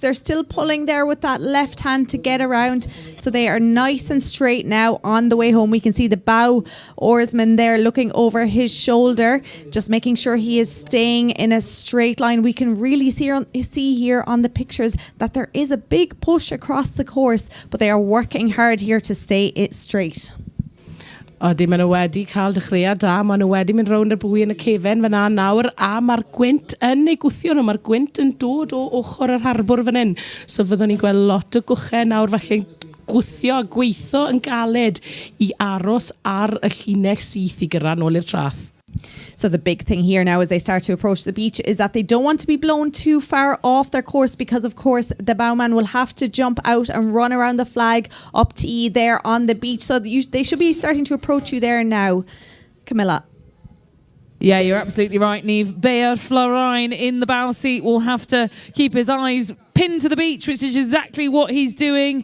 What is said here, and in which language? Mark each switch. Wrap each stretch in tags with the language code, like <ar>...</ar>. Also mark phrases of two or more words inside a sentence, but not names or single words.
<en>They're still pulling there with that left hand to get around. So they are nice and straight now on the way home. We can see the bow oarsman there looking over his shoulder, just making sure he is staying in a straight line. We can really see here on the pictures that there is a big push across the course, but they are working hard here to stay it straight.</en> <cy>Odi, maen nhw wedi cael dechreuad da, maen nhw wedi mynd rownd y bwy yn y cefen fyna nawr, a mae'r gwynt yn ei gwthio nhw, mae'r gwynt yn dod o ochr yr harbwr fan hyn. So fyddwn ni'n gweld lot o gwchen nawr felly gwthio a gweithio yn galed I aros ar y llinell syth I gyrra nôl i'r traeth.</cy> <en>So the big thing here now as they start to approach the beach is that they don't want to be blown too far off their course, because of course the bowman will have to jump out and run around the flag up to E there on the beach. So they should be starting to approach you there now. Camilla. Yeah, you're absolutely right, Neve. Bear Florijn in the bow seat will have to keep his eyes pinned to the beach, which is exactly what he's doing.</en>